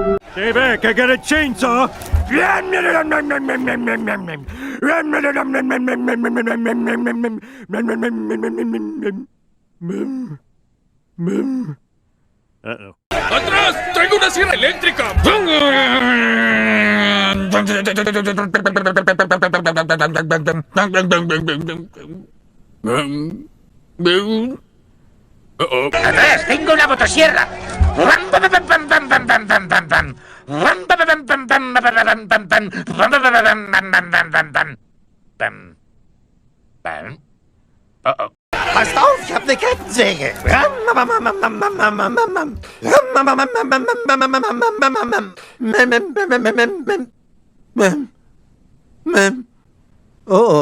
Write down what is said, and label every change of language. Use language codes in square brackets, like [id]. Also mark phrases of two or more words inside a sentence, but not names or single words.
[en] Stay back, I got a chainsaw. Uh-oh. [es] ¡Atrás! ¡Traigo una sierra eléctrica! ¡Atrás! ¡Tengo una motosierra! [de] Passt auf, ich hab ne Kettensäge. Oh.